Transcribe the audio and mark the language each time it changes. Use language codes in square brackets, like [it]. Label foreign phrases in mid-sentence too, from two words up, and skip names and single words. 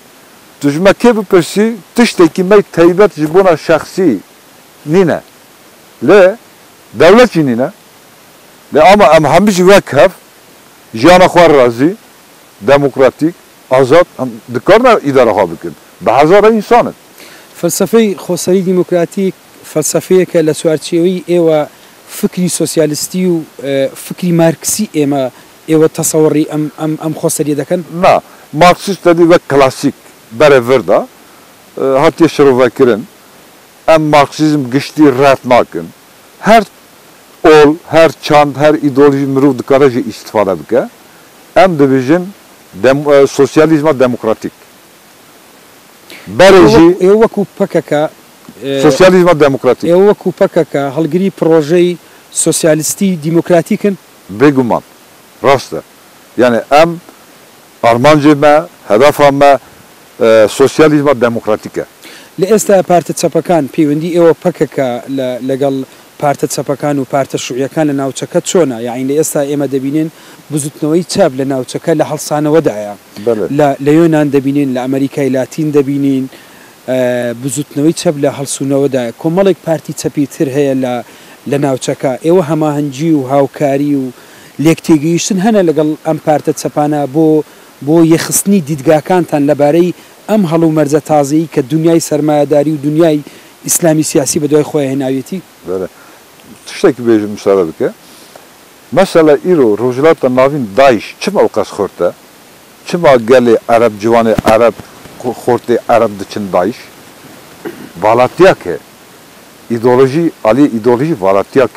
[ku] Tu ji me kê bipirsî tiştekî me taybet ji bona şexsî nîne. Lê devlet jî nîne. Lê ama em hemû jî wek hev jiyana xwe razî, demokratîk, azad dikarine îdara xwe bikin. Bi hezara însanin. [ckb] فلسفەی خۆسەری دیموکراتیک فەلسەفەیەکە لە چوارچێوەی ئێوە فکری سۆسیالیستی و فکری مارکسی ئێوە تەسەوڕی ئەم خۆسەریە دەکەن؟ [ku] Na, Marksist dedî wek klasîk berê vir da hatiye şirovekirin. Em Marksizm giştî ret nakin. Her ol, her çand, her ideoloji mirov dikare jî îstîfade bike. Em dibêjin sosyalizma demokratîk. Berê jî [ckb] ئێوە وەکو پەکەکە [ku] sosyalizma demokratîk. [ckb] ئێوە وەکو پەکەکە هەڵگری پرۆژەی سۆسیالیستی دیموکراتیکن؟ [ku] Bêguman. Rast e. Yani em armancê me, hedefa me sosyalizma demokratîk e. [ckb] لە ئێستا پارتە چەپەکان پەیوەندی ئێوە پەکەکە لەگەڵ پارتە چەپەکان و پارتە شوعیەکان لە ناوچەکە چۆنە؟ یاعین لە ئێستا ئێمە دەبینین بزوتنەوەی چاپ لە ناوچەکە لە هەڵسانەوەدایە. لە یۆنان دەبینین، لە ئەمریکای لاتین دەبینین، بزوتنەوەی چەپ لە هەڵسوونەوەدایە. کۆمەڵێک پارتی چەپی تر هەیە لە ناوچەکە. ئێوە هەماهەنگی و هاوکاری و لێکتێگەیشتن هەنە لەگەڵ ئەم پارتە چەپانە بۆ یەخستنی دیدگاکانتان لەبارەی ئەم هەڵو مەرجە تازەیی کە دنیای سەرمایەداری و دنیای ئیسلامی سیاسی بە دوای خۆی هێناوێتی؟ [ku] Tiştekî bêjim müsaade bike. Mesela îro rojilata navîn Daesh çima qas xorte? Çima gelê Ereb ciwanê Ereb xortê Ereb diçin Daesh? Valatiyak e. İdeoloji, alî ideoloji valatiyak e.